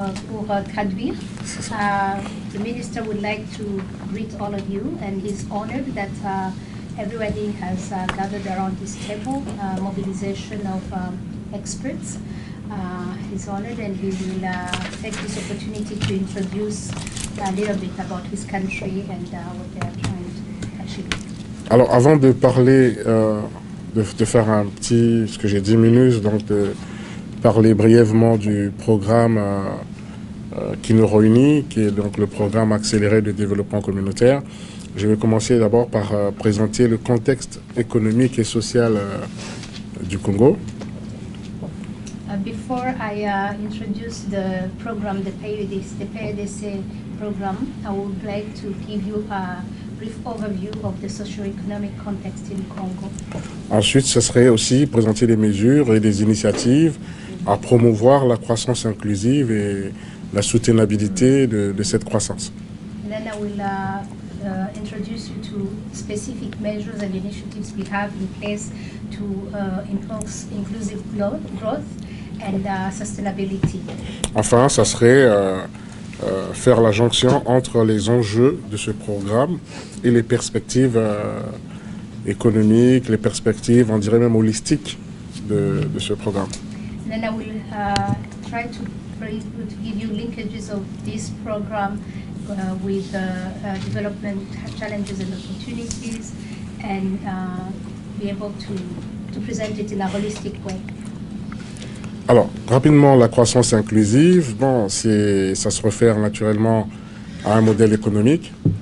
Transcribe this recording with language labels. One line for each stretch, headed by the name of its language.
French: Pour traduire,
English: the minister would like to greet all of you, and he's honored that everybody has gathered around this table, mobilization of experts. He's honored, and he will take this opportunity to introduce a little bit about his country and what they are trying to achieve.
French: Alors, avant de parler, de faire ce que j'ai 10 minutes, donc de parler brièvement du programme qui nous réunit, qui est donc le programme accéléré de développement communautaire. Je vais commencer d'abord par présenter le contexte économique et social du Congo.
English: Before I introduce the program, the PADC program, I would like to give you a brief overview of the socio-economic context in Congo.
French: Ensuite, ce serait aussi présenter les mesures et les initiatives à promouvoir la croissance inclusive et la soutenabilité de cette croissance.
English: And then I will introduce you to specific measures and initiatives we have in place to enhance inclusive growth and sustainability.
French: Enfin, ça serait faire la jonction entre les enjeux de ce programme et les perspectives économiques, les perspectives, on dirait même holistiques de ce programme.
English: And then I will try to give you linkages of this program with development challenges and opportunities, and be able to present it in a holistic way.
French: Alors, rapidement, la croissance inclusive, bon, ça se réfère naturellement à un modèle économique.